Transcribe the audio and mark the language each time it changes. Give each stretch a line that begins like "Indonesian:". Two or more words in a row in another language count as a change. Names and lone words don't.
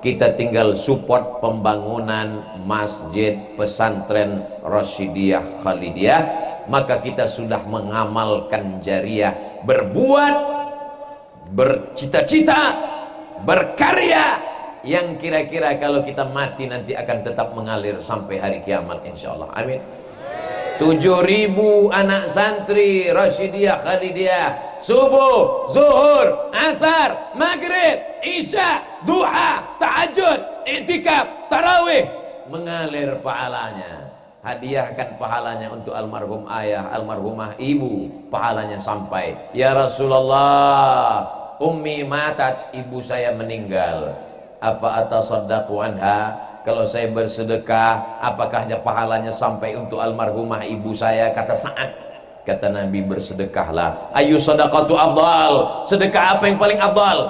Indonesian: kita tinggal support pembangunan masjid pesantren Rasyidiyah Khalidiyah, maka kita sudah mengamalkan jariah, berbuat, bercita-cita, berkarya yang kira-kira kalau kita mati nanti akan tetap mengalir sampai hari kiamat insyaallah. Amin. 7.000 anak santri Rasyidiyah Khalidiyah, subuh, zuhur, asar, maghrib, isya, duha, tahajud, i'tikaf, tarawih, mengalir pahalanya. Hadiahkan pahalanya untuk almarhum ayah, almarhumah ibu, pahalanya sampai.
Arabic: يا رسول الله أمي ماتت,
Indonesian: ibu saya meninggal, apa
Arabic: أتصدق عنها,
Indonesian: kalau saya bersedekah apakah pahalanya sampai untuk almarhumah ibu saya? Kata Sa'ad, kata Nabi, bersedekahlah.
Arabic: أي صدقة أفضل,
Indonesian: sedekah apa yang paling afdal?